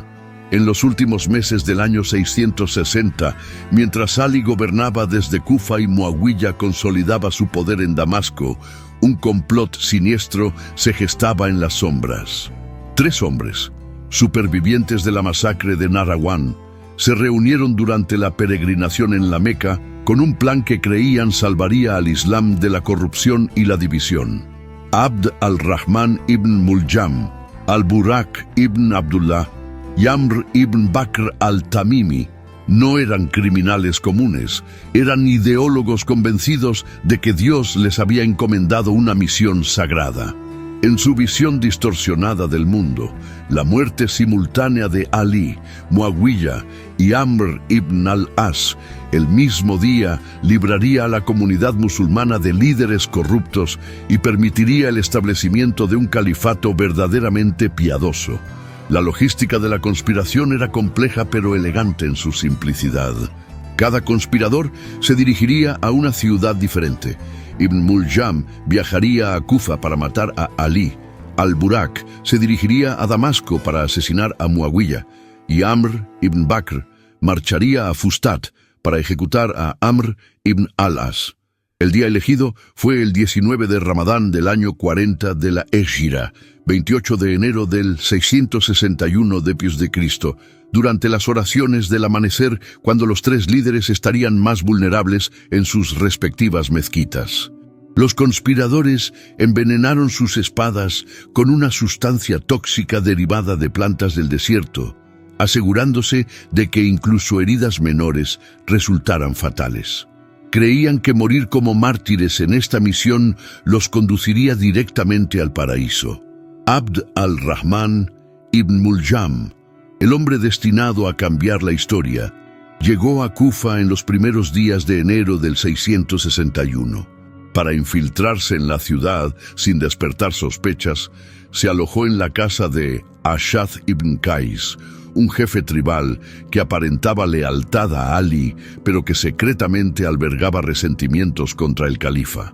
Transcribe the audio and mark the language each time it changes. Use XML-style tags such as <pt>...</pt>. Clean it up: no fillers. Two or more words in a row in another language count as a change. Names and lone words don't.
<es>En los últimos meses del año 660, mientras Ali gobernaba desde Kufa y Muawiyah consolidaba su poder en Damasco, un complot siniestro se gestaba en las sombras. 3 hombres, supervivientes de la masacre de Nahrawan, se reunieron durante la peregrinación en la Meca con un plan que creían salvaría al Islam de la corrupción y la división. Abd al-Rahman ibn Muljam, al-Burak ibn Abdullah y Amr ibn Bakr al-Tamimi no eran criminales comunes, eran ideólogos convencidos de que Dios les había encomendado una misión sagrada. En su visión distorsionada del mundo, la muerte simultánea de Ali, Muawiyah y Amr ibn al-As el mismo día libraría a la comunidad musulmana de líderes corruptos y permitiría el establecimiento de un califato verdaderamente piadoso. La logística de la conspiración era compleja pero elegante en su simplicidad. Cada conspirador se dirigiría a una ciudad diferente. Ibn Muljam viajaría a Kufa para matar a Ali. Al-Burak se dirigiría a Damasco para asesinar a Muawiyah. Y Amr ibn Bakr marcharía a Fustat para ejecutar a Amr ibn al-As. El día elegido fue el 19 de Ramadán del año 40 de la Égira, 28 de enero del 661 d.C., durante las oraciones del amanecer, cuando los 3 líderes estarían más vulnerables en sus respectivas mezquitas. Los conspiradores envenenaron sus espadas con una sustancia tóxica derivada de plantas del desierto, asegurándose de que incluso heridas menores resultaran fatales. Creían que morir como mártires en esta misión los conduciría directamente al paraíso. Abd al-Rahman ibn Muljam, el hombre destinado a cambiar la historia, llegó a Kufa en los primeros días de enero del 661. Para infiltrarse en la ciudad sin despertar sospechas, se alojó en la casa de Ashad ibn Qais, un jefe tribal que aparentaba lealtad a Ali, pero que secretamente albergaba resentimientos contra el califa.</es>